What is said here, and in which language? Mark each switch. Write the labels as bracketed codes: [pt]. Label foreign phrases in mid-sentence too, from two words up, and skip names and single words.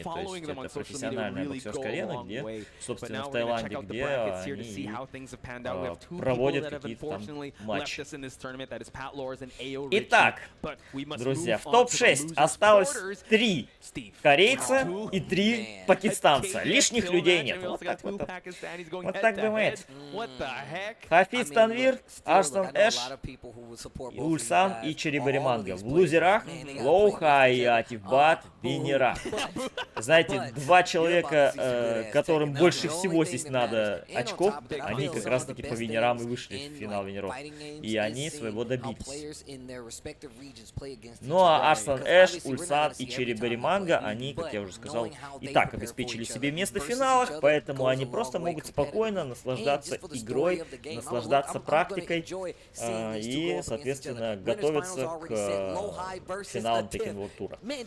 [ru] То есть это профессиональная боксерская арена, где, собственно, в Таиланде, где они проводят какие-то там матчи. Итак, друзья, в топ-6 осталось 3 корейца и 3 пакистанца. Лишних людей нет. Вот так вот. Вот так бывает. Хафиз Танвир, Арслан Эш, Ульсан и Черебариманга. В лузерах Лоуха и Атифбат Венера. Знаете, 2 человека, которым больше всего здесь надо очков, они как раз таки по Венерам и вышли в финал Венеров. И они своего добились. Ну а Арслан Эш, Ульсан и Черебариманга, они, как я уже сказал, и так обеспечили себе место в финалах, поэтому они просто могут спокойно наслаждаться игрой, наслаждаться практикой и, соответственно, готовиться к финалам Tekken World тура.